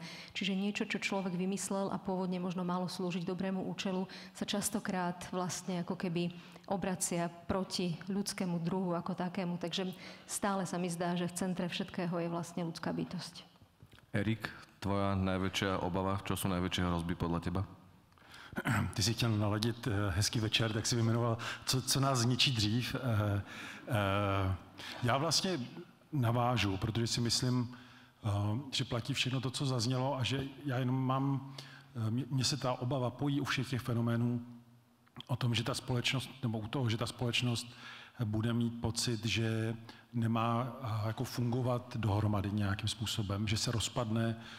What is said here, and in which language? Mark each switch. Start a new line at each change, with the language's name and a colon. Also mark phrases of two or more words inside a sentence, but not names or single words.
Slovak: Čiže niečo, čo človek vymyslel a pôvodne možno malo slúžiť dobrému účelu, sa častokrát vlastne ako keby obracia proti ľudskému druhu ako takému. Takže stále sa mi zdá, že v centre všetkého je vlastne ľudská bytosť. Erik, tvoja najväčšia obava, čo sú najväčšie hrozby podľa teba?
Czech: Ty jsi chtěl naladit hezký večer, tak si vyjmenoval, co nás zničí dřív. Já vlastně navážu, protože si myslím, že platí všechno to, co zaznělo a že já jenom mám, mně se ta obava pojí u všech těch fenoménů o tom, že ta společnost, nebo u toho, že ta společnost bude mít pocit, že nemá jako fungovat dohromady nějakým způsobem, že se rozpadne,